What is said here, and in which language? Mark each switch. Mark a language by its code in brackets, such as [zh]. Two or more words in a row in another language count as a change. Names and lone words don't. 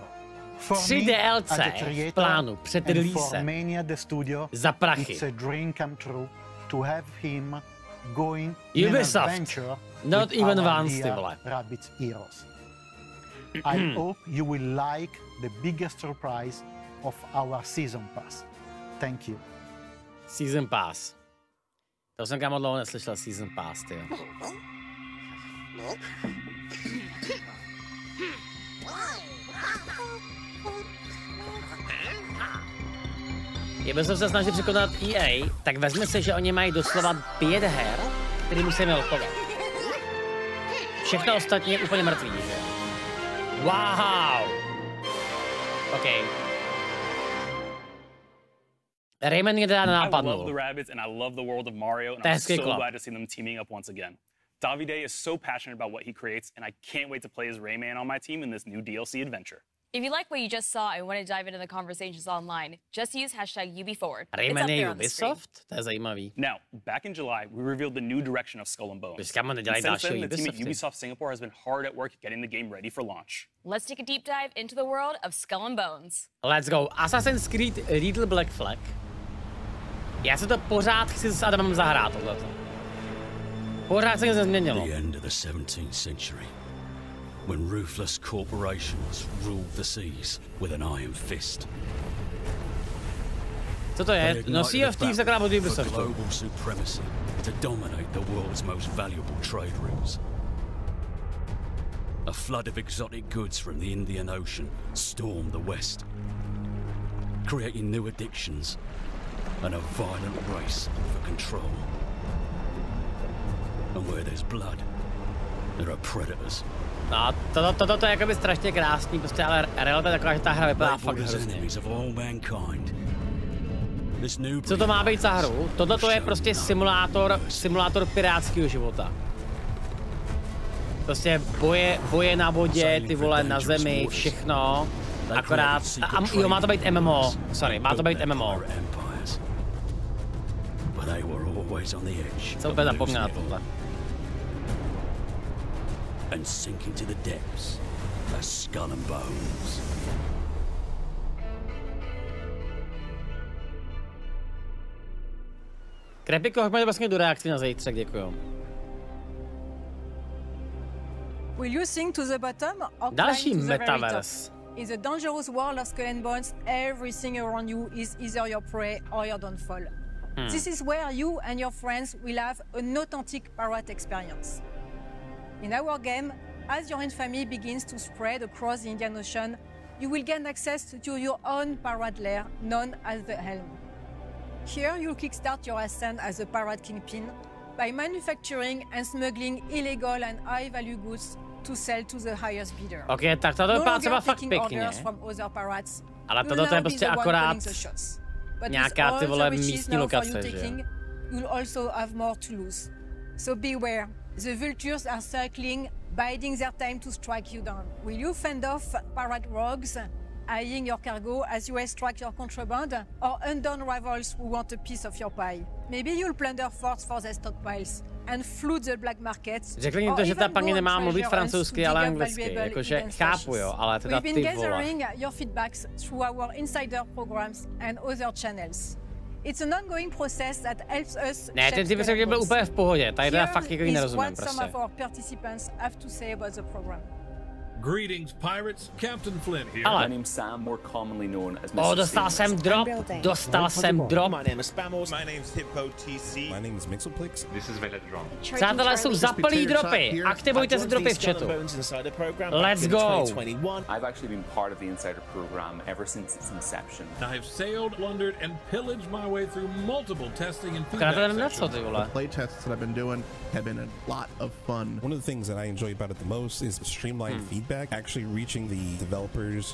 [en] For me, as a creator, and for many at the studio, it's a dream come true to have him going in an adventure not with even our once, dear Rabbids heroes. I hope you will like the biggest surprise of our season pass. Thank you. Season pass. [cs] To jsem kámo dlouho neslyšel [en] season pass, [cs] tyjo. Kdyby se snažil překonat EA, tak vezme se, že oni mají doslova 5 her, které musíme lkovat. Všechno ostatní je úplně mrtvý, že jo? [en] Wow! OK. [cs] Rayman mě teda napadnul. [en] I love the Rabbids and I love the world of Mario, and I'm so glad to see them teaming up once again. Davide is so passionate about what he creates, and I can't wait to play as Rayman on my team in this new DLC adventure. If you like what you just saw and want to dive into the conversations online, just use #UbiForward. [cs] Rayman je Ubisoft? To je zajímavý. [en] Now, back in July, we revealed the new direction of Skull and Bones. Since then, the team at Ubisoft Singapore has been hard at work getting the game ready for launch. Let's take a deep dive into the world of Skull and Bones. Let's go. Assassin's Creed Little Black Flag. [cs] Já se to pořád chci s Adamem zahrát, tohleto. Pořád se nic nezměnilo. [en] The end of the 17th century, when ruthless corporations ruled the seas with an iron fist. [cs] Co to je? No Sea of Thieves akorát od Ubisoftu. [en] Global supremacy to dominate the world's most valuable trade routes. A flood of exotic goods from the Indian Ocean stormed the West, creating new addictions and a violent race for control. And where there's blood, there are predators. [cs] No, toto je jakoby strašně krásný, prostě, ale realita je taková, že ta hra vypadá fakt hrozně. Co to má být za hru? Tohle je prostě simulátor pirátského života. Prostě boje na vodě, ty vole, na zemi, všechno. Akorát, jo, má to být MMO, sorry, má to být MMO. Co úplně zapomněl na tohle. [en] And sink into the depths as Skull and Bones. [cs] Krepiko, hoďme vlastně do reakcí na zítřek, děkuju. [en] Will you sink to the bottom or [cs] další [en] climb to the very metaverse. top? In the dangerous world of Skull and Bones, everything around you is either your prey or your downfall. This is where you and your friends will have an authentic pirate experience. In our game, as your infamy begins to spread across the Indian Ocean, you will gain access to your own pirate lair, known as the Helm. Here, you'll kickstart your ascent as a pirate kingpin by manufacturing and smuggling illegal and high-value goods to sell to the highest bidder. [cs] Okay, tak to vypadá třeba fakt pěkně. Ale tohle je prostě akorát nějaká ty vole místní lokace, že jo? [en] You'll also have more to lose. So beware. The vultures are circling, biding their time to strike you down. Will you fend off pirate rogues, eyeing your cargo as you extract your contraband, or undone rivals who want a piece of your pie? Maybe you'll plunder forts for their stockpiles and flood the black markets. [cs] Řekli jim to, že ta paní nemá mluvit francouzsky, ale anglicky, jakože chápu, jo, ale teda ty vole. [en] We've been gathering your feedbacks through our insider programs and other channels. It's an ongoing process that helps us. [cs] Ne, ten typ řekl, že byl úplně v pohodě. Tady teda fakt jako nerozumím prostě. [en] Some of our participants have to say about the program. Greetings, pirates. Captain Flynn here. [cs] Ale. [en] My name's Sam, more commonly known as Mr. [cs] Oh, dostal jsem drop. Dostal jsem drop. [en] My name is Spamos. My name is Hippo TC. My name is Mixelplix. This is Veledron. [cs] Přátelé, jsou zaplý dropy. Aktivujte si dropy v chatu. [en] Let's go. I've actually been part of the Insider program ever since its inception. I've sailed, plundered, and pillaged my way through multiple testing and feedback sessions. The play tests that I've been doing have been a lot of fun. One of the things that I enjoy about it the most is streamlined feedback, actually reaching the developers.